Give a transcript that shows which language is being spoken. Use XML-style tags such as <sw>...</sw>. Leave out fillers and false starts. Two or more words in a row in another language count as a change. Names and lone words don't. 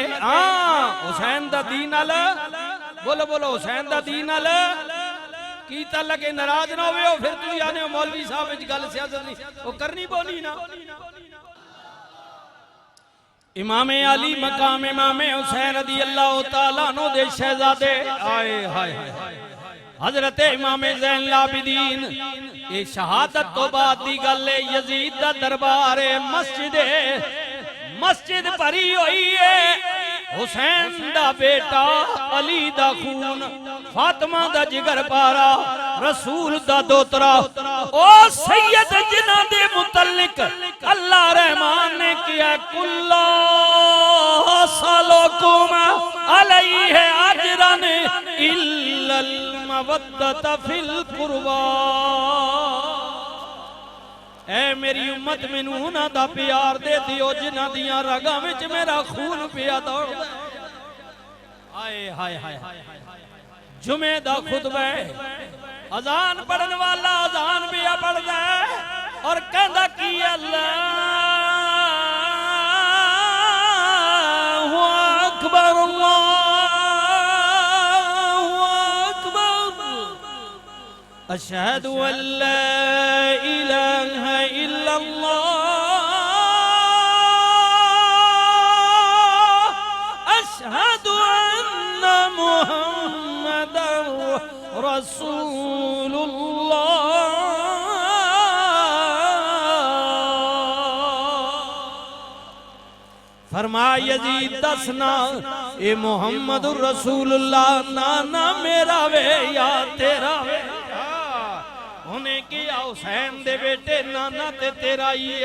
<pa>ہاں حسین دا دین نال، بولو بولو، حسین دا دین نال کی تعلق اے. ناراض نہ ہووے فیر تسی آکھنا مولوی صاحب وچ گل سیاست نہیں او کرنی بولنی ناں. امام عالی مقام امام حسین</pa> <ar>رضي الله تعالى عنه</ar> <pa>دے شہزادے آئے ہائے حضرت امام زین العابدین اے شہادت توں بعد دی گل اے. یزید دا دربار اے، مسجد بھری ہوئی اے. حسین دا بیٹا علی دا خون، فاطمہ دا جگر پارہ، رسول دا دوہترا، او سید جنہاں دے متعلق اللہ رحمان نے کیہا</pa> <ar>قل لا أسألكم عليه أجرا إلا المودة في القربى.</ar> <pa>اے میری امت مینوں اُنہاں دا پیار دے دیو جنہاں دیاں رگاں وچ میرا خون پیا دوڑدا. ہائے ہائے ہائے جمعے دا خطبہ اذان پڑھن والا اذان وی پڑھدا اے اور کہندا کی</pa> <ar>الله أكبر الله أكبر أشهد أن لا إله إلا الله أشهد أن محمدا رسول الله.</ar> <pa>فرمایا یزید دسنا اے</pa> <ar>محمد رسول الله</ar> <pa>نانا میرا وے یا تیرا وے. اُنہے کیہا حسین دے بیٹے نانا تے تیرا ای اے.</pa>